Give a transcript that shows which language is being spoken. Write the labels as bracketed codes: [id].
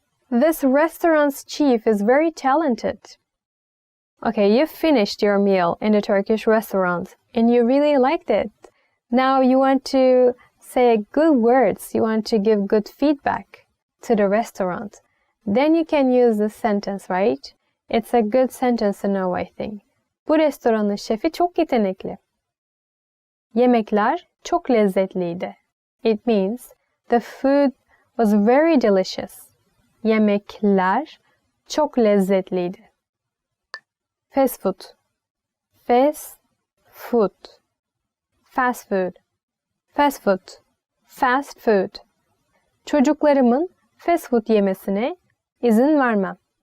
[en] This restaurant's chief is very talented. Okay, you've finished your meal in the Turkish restaurant and you really liked it. Now you want to say good words, you want to give good feedback to the restaurant. Then you can use this sentence, right? It's a good sentence to know, I think. [tr] Bu restoranın şefi çok yetenekli. Yemekler çok lezzetliydi. [en] It means the food was very delicious. [tr] Yemekler çok lezzetliydi. [en] Fast food. Fast food. Fast food. Fast food. Fast food. [tr] Çocuklarımın fast food yemesine izin vermem.